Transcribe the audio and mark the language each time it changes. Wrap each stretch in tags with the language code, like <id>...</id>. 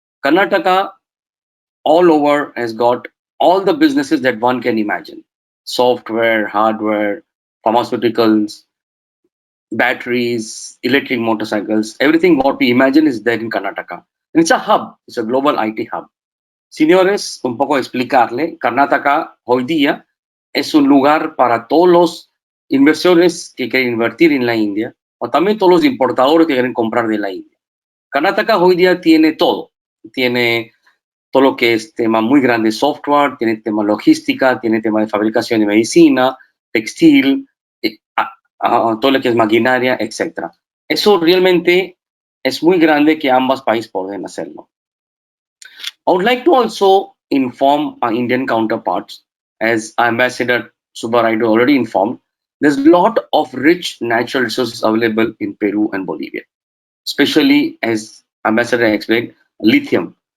<en>Karnataka all over has got all the businesses that one can imagine: software, hardware, pharmaceuticals, batteries, electric motorcycles, everything what we imagine is there in Karnataka. And it's a hub, it's a global IT hub.</en> <es>Señores, un poco explicarle, Karnataka hoy día es un lugar para todos los inversores que quieren invertir en la India, o también todos los importadores que quieren comprar de la India. Karnataka hoy día tiene todo lo que es tema muy grande, software, tiene tema logística, tiene tema de fabricación de medicina, textil, todo lo que es maquinaria, etc. Eso realmente es muy grande que ambos países pueden hacerlo.</es> <en>I would like to also inform our Indian counterparts, as Ambassador Subbaraidu already informed, there's a lot of rich natural resources available in Peru and Bolivia. especially as Ambassador explained, lithium.</en>